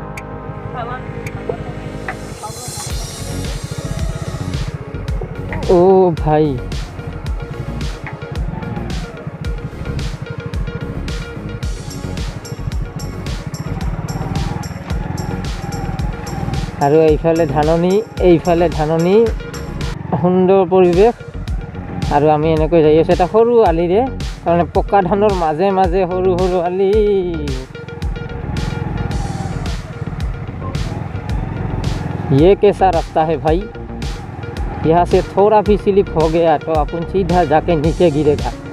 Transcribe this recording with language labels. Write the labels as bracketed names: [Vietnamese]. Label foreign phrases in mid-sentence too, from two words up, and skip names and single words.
[Assamese] অ' ভাই, আৰু এইফালে ধাননি, সুন্দৰ পৰিৱেশ। আৰু আমি এনেকৈ যাই আছোঁ এটা সৰু আলিৰে, তাৰমানে পকা ধানৰ মাজে মাজে সৰু সৰু আলি। [Hindi] ये कैसा रास्ता है भाई, यहाँ से थोड़ा भी स्लिप हो गया तो अपन सीधा जाके नीचे गिरेगा।